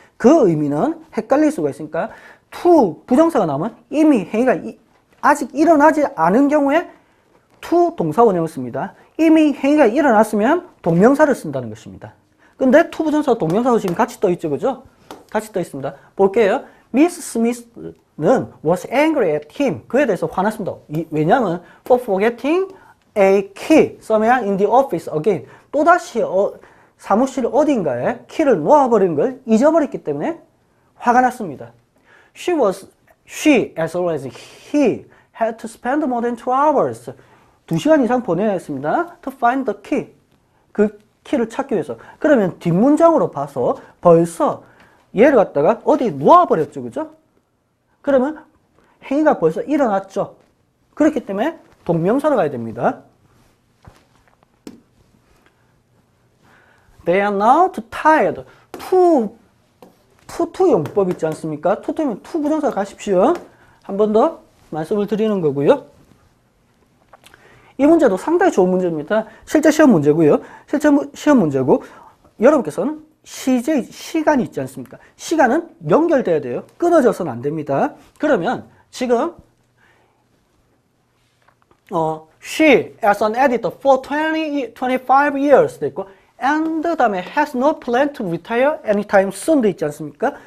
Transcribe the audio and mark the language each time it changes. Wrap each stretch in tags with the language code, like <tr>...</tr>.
<ko>그 의미는 헷갈릴 수가 있으니까 to 부정사가 나오면 이미 행위가 아직 일어나지 않은 경우에 to 동사 원형을 씁니다. 이미 행위가 일어났으면 동명사를 쓴다는 것입니다. 근데 to 부정사 동명사도 지금 같이 떠 있죠, 그죠? 같이 떠 있습니다. 볼게요.</ko> <en>Miss Smith</en> <ko>는</ko> <en>was angry at him.</en> <ko>그에 대해서 화났습니다. 왜냐하면</ko> <en>for forgetting a key somewhere in the office again.</en> <ko>또다시 사무실 어딘가에 키를 놓아버린 걸 잊어버렸기 때문에 화가 났습니다.</ko> <en>She as well as he had to spend more than 2 hours.</en> <ko>2시간 이상 보내야 했습니다.</ko> <en>To find the key.</en> <ko>그 키를 찾기 위해서. 그러면 뒷문장으로 봐서 벌써 얘를 갖다가 어디 놓아버렸죠. 그죠? 그러면 행위가 벌써 일어났죠. 그렇기 때문에 동명사로 가야 됩니다.</ko> <en>They are now too tired.</en> <ko>to 용법 있지 않습니까? to면 to 부정사 가십시오. 한 번 더 말씀을 드리는 거고요. 이 문제도 상당히 좋은 문제입니다. 실제 시험 문제고요. 실제 시험 문제고 여러분께서는 시간이 있지 않습니까? 시간은 연결돼야 돼요. 끊어져서는 안 됩니다. 그러면 지금</ko> <en>she as an editor for 25 years</en> <ko>돼 있고</ko> <en>and</en> <ko>다음에</ko> <en>has no plan to retire anytime soon</en> <ko>돼 있지 않습니까?</ko>